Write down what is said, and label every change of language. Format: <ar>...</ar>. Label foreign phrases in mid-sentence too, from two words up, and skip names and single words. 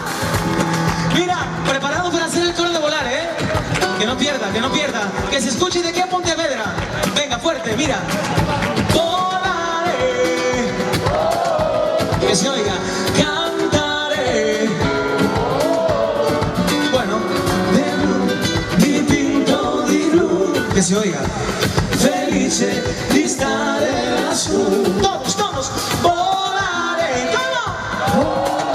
<es>Mira, preparado para hacer el coro de volar, ¿eh? Que no pierda, que no pierda. Que se escuche de qué a Pontevedra. Venga, fuerte, mira. Volaré. Que se oiga. Cantaré.</es> <it>Bueno, de blu, dipinto di blu.</it> <es>Que se oiga.</es> <it>Felice di stare lassù.</it> <es>Todos, todos. Volaré. ¿Cómo?</es>